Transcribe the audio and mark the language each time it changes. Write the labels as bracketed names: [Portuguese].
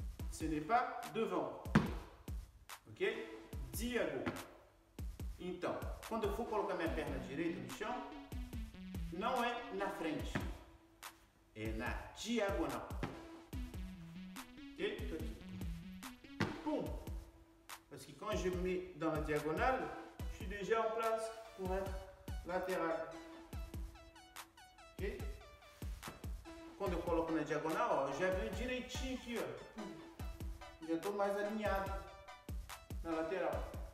[French] Ce n'est pas devant. Ok? Diagonal. [Portuguese] Então, quando eu for colocar minha perna direita no chão, não é na frente, é na diagonal. Ok? Tô aqui. Pum! [French] Parce que quand je me mets dans la diagonale, je suis déjà en place pour être latéral. Ok? [Portuguese] Quando eu coloco na diagonal, ó, já venho direitinho aqui, ó. Já estou mais alinhado na lateral.